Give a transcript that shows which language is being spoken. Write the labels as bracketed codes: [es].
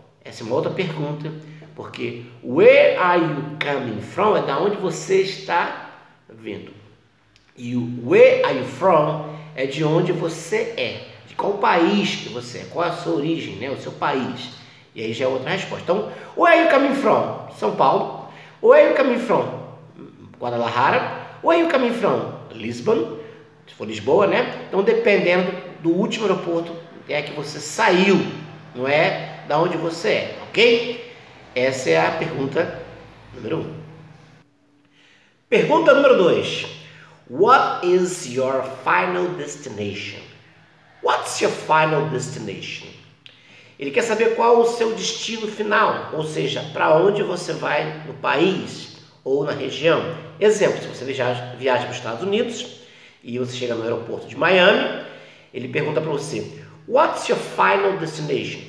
[pt] Essa é uma outra pergunta. Porque [en] where are you coming from [pt] é da onde você está vindo. E o [en] where are you from [pt] é de onde você é. De qual país que você é. Qual é a sua origem, o seu país. E aí já é outra resposta. [en] Então, where are you coming from? São Paulo. Where are you coming from? Guadalajara. Where are you coming from? Lisbon. [pt] Se for Lisboa, Então, dependendo do último aeroporto é que você saiu. Não é da onde você é, ok? Essa é a pergunta número 1. Pergunta número 2. [en] What is your final destination? What's your final destination? [pt] Ele quer saber qual o seu destino final, ou seja, para onde você vai no país ou na região. Exemplo, se você viaja para os Estados Unidos e você chega no aeroporto de Miami, ele pergunta para você, [en] what's your final destination?